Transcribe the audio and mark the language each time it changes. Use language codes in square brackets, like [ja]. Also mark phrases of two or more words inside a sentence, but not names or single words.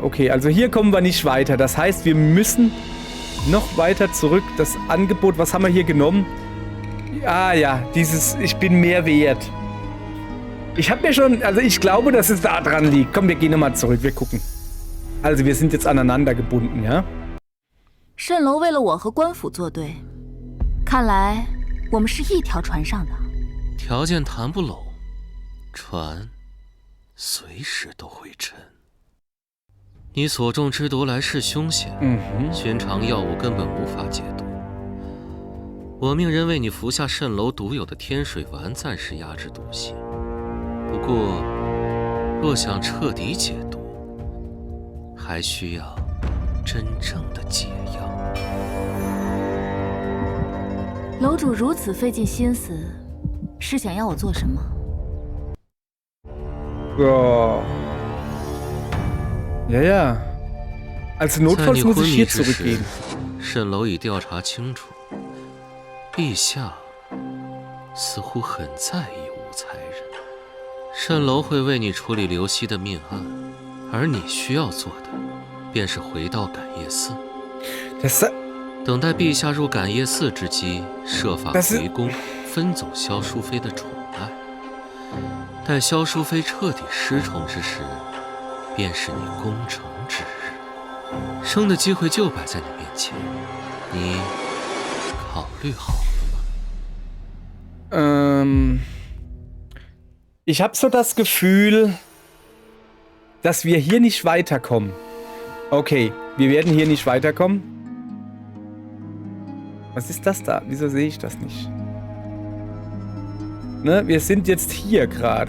[de] Okay, also hier kommen wir nicht weiter. Das heißt, wir müssen noch weiter zurück. Das Angebot, was haben wir hier genommen? Ah ja, dieses Ich bin mehr wert. Ich habe mir schon, also ich glaube, dass es da dran liegt. Komm, wir gehen nochmal zurück, wir gucken. Also wir sind jetzt aneinander gebunden, ja? [zh] 蜃楼为了我和官府作对，看来我们是一条船上的。条件谈不拢，船随时都会沉。你所中之毒来势凶险，寻常药物根本无法解毒。我命人为你服下蜃楼独有的天水丸，暂时压制毒性。不过，若想彻底解毒，还需要真正的解药。楼主如此费尽心思，是想要我做什么？ [de] Ja. Ja, ja. Also notfalls muss ich hier zurückgehen. [zh] 蜃楼已调查清楚，陛下似乎很在意武才人。蜃楼会为你处理刘熙的命案，而你需要做的，便是回到感业寺，等待陛下入感业寺之机，设法回宫，分走萧淑妃的宠爱。待萧淑妃彻底失宠之时，便是你攻城之日。生的机会就摆在你面前，你考虑好了吗？ [de] Ich habe so das Gefühl, dass wir hier nicht weiterkommen. Okay, wir werden hier nicht weiterkommen. Was ist das da? Wieso sehe ich das nicht? Ne, wir sind jetzt hier gerade.